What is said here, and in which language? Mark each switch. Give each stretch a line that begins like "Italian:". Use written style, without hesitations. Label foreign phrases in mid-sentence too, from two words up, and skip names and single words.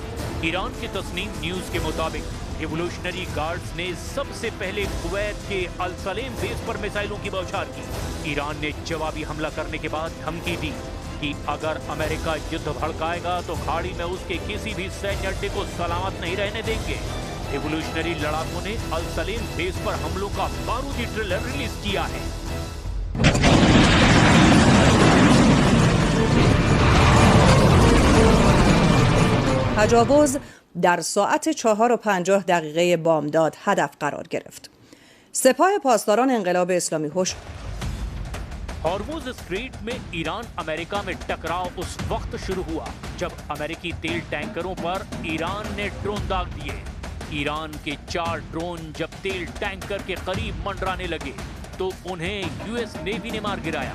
Hindi: ईरान की तस्नीम न्यूज के मुताबिक
English: Revolutionary Guards
Hindi: ने सबसे पहले कुवैत के अल सलेम बेस पर मिसाइलों की बौछार की। ईरान ने जवाबी हमला करने के बाद धमकी दी कि अगर अमेरिका युद्ध भड़काएगा तो खाड़ी में उसके किसी भी सैन्य अड्डे को सलामत नहीं रहने देंगे। रिवोल्यूशनरी लड़ाकों ने अल सलेम बेस पर हमलों का बारूदी
English: trailer release
Hindi: किया है।
Persian: تجاوز در ساعت 4:50 بامداد هدف قرار گرفت. سپاه پاسداران انقلاب اسلامی
Hindi: हॉर्मुज़ स्ट्रेट में ईरान अमेरिका में टकराव उस वक्त शुरू हुआ जब अमेरिकी तेल टैंकरों पर ईरान ने ड्रोन दाग दिए। ईरान के 4 ड्रोन जब तेल टैंकर के करीब मंडराने लगे तो उन्हें
English: US Navy
Hindi: ने मार गिराया।